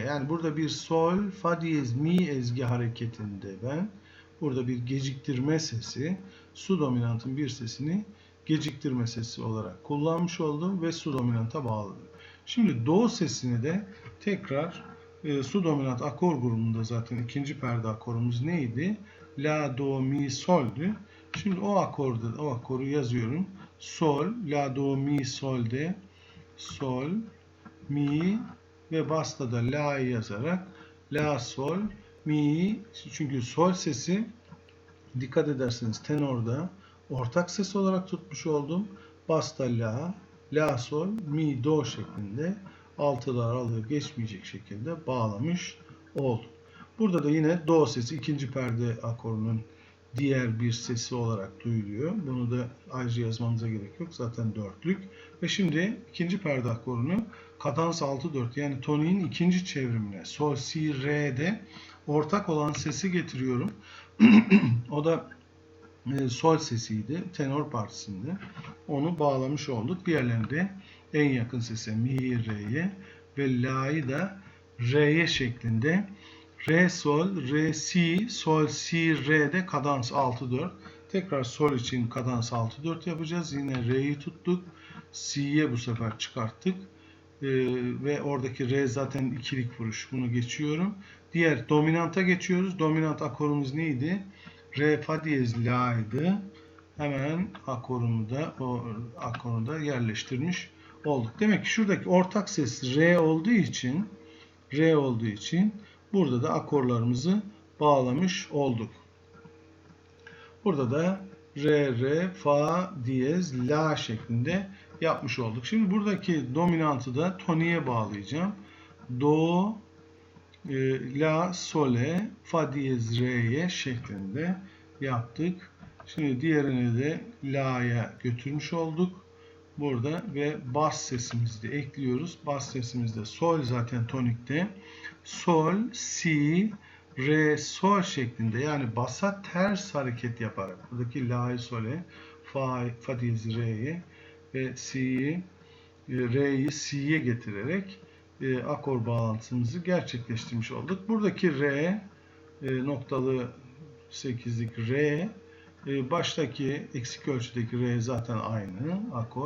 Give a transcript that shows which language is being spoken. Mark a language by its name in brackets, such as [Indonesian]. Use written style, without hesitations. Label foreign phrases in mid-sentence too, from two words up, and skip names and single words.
[Turkish] Yani burada bir sol, fa diyez, mi ezgi hareketinde ben burada bir geciktirme sesi, su dominantın bir sesini geciktirme sesi olarak kullanmış oldum ve su dominanta bağladım. Şimdi do sesini de tekrar su dominant akor grubunda zaten ikinci perde akorumuz neydi? La, do, mi, sol'dü. Şimdi o akoru yazıyorum. Sol, la, do, mi, sol'de sol, mi ve basta da la'yı yazarak la, sol, mi çünkü sol sesi dikkat ederseniz tenorda ortak ses olarak tutmuş oldum. Basta la, la, sol, mi, do şeklinde altılar aralığı geçmeyecek şekilde bağlamış oldum. Burada da yine do sesi ikinci perde akorunun diğer bir sesi olarak duyuluyor. Bunu da ayrıca yazmamıza gerek yok. Zaten dörtlük. Ve şimdi ikinci perde akorunu kadans 6-4 yani toniğin ikinci çevrimine sol, si, re'de ortak olan sesi getiriyorum. O da sol sesiydi. Tenor partisinde. Onu bağlamış olduk. Diğerlerini de en yakın sese mi, re'ye ve la'yı da re'ye şeklinde re, sol, re, si, sol, si, re'de kadans 6-4. Tekrar sol için kadans 6-4 yapacağız. Yine re'yi tuttuk. Si'ye bu sefer çıkarttık. Ve oradaki re zaten ikilik vuruş. Bunu geçiyorum. Diğer dominanta geçiyoruz. Dominant akorumuz neydi? Re, fa diyez, la'ydı. Hemen akoru da yerleştirmiş olduk. Demek ki şuradaki ortak ses re olduğu için burada da akorlarımızı bağlamış olduk. Burada da re, fa diyez, la şeklinde yapmış olduk. Şimdi buradaki dominantı da toniğe bağlayacağım. Do, la, sole, fa diyez, re'ye şeklinde yaptık. Şimdi diğerini de la'ya götürmüş olduk. Burada ve bas sesimizi de ekliyoruz. Bas sesimizde sol zaten tonikte. Sol, si, re, sol şeklinde, yani basa ters hareket yaparak buradaki la'yı sole, fa diyez re'ye ve si'yi, re'yi si'ye getirerek akor bağlantımızı gerçekleştirmiş olduk. Buradaki re, noktalı 8'lik re, baştaki eksik ölçüdeki re zaten aynı akor.